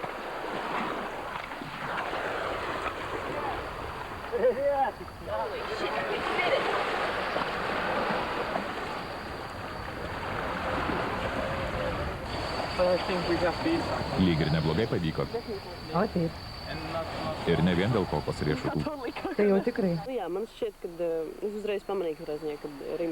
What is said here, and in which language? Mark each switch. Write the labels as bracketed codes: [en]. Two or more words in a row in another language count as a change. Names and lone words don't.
[lt] Lyg ir neblogai pavyko. O taip. Ir ne vien dėl kokos riešutų. Tai jau tikrai. [lv] Man šķiet, kad es uzreiz pamanīju, ka Rimas